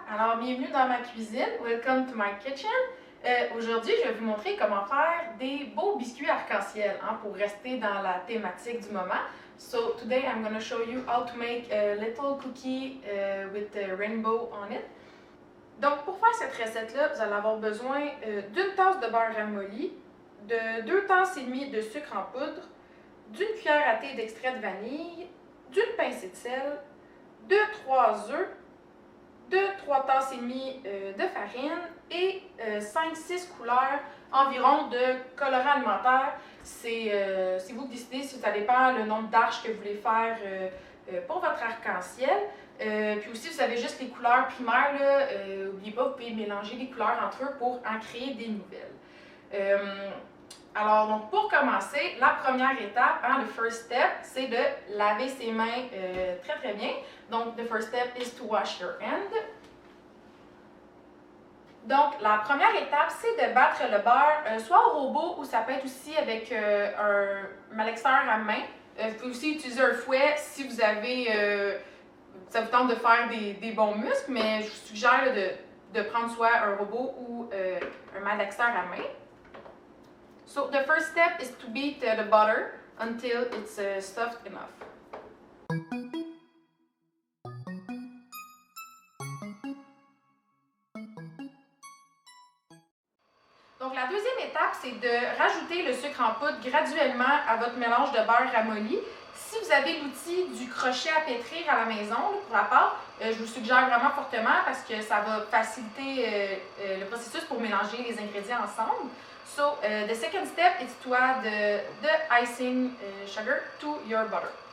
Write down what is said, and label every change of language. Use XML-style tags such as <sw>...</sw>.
<fr>Alors, bienvenue dans ma cuisine.</fr> <en>Welcome to my kitchen.</en> <fr>Aujourd'hui, je vais vous montrer comment faire des beaux biscuits arc-en-ciel pour rester dans la thématique du moment.</fr> <en>So, today I'm going to show you how to make a little cookie with a rainbow on it.</en> <fr>Donc, pour faire cette recette-là, vous allez avoir besoin d'une tasse de beurre ramolli, de 2 tasses et demie de sucre en poudre, d'une cuillère à thé d'extrait de vanille, d'une pincée de sel, de 3 œufs, de 3 tasses et demie de farine et 5-6 couleurs environ de colorant alimentaire. C'est vous qui décidez, si ça dépend le nombre d'arches que vous voulez faire pour votre arc-en-ciel. Puis aussi, vous avez juste les couleurs primaires, n'oubliez pas, vous pouvez mélanger les couleurs entre eux pour en créer des nouvelles. Alors, donc, pour commencer, la première étape, le</fr> <en>first step,</en> <fr>c'est de laver ses mains très très bien.</fr> <en>Donc, the first step is to wash your hand.</en> <fr>Donc, la première étape, c'est de battre le beurre, soit au robot ou ça peut être aussi avec un malaxeur à main. Vous pouvez aussi utiliser un fouet si vous avez, ça vous tente de faire des bons muscles, mais je vous suggère de prendre soit un robot ou un malaxeur à main.</fr> <en>So the first step is to beat the butter until it's soft enough.</en> <fr>Donc la deuxième étape, c'est de rajouter le sucre en poudre graduellement à votre mélange de beurre ramolli. Si vous avez l'outil du crochet à pétrir à la maison pour la pâte, je vous suggère vraiment fortement parce que ça va faciliter le processus pour mélanger les ingrédients ensemble.</fr> <en>So, the second step is to add the icing sugar to your butter.</en>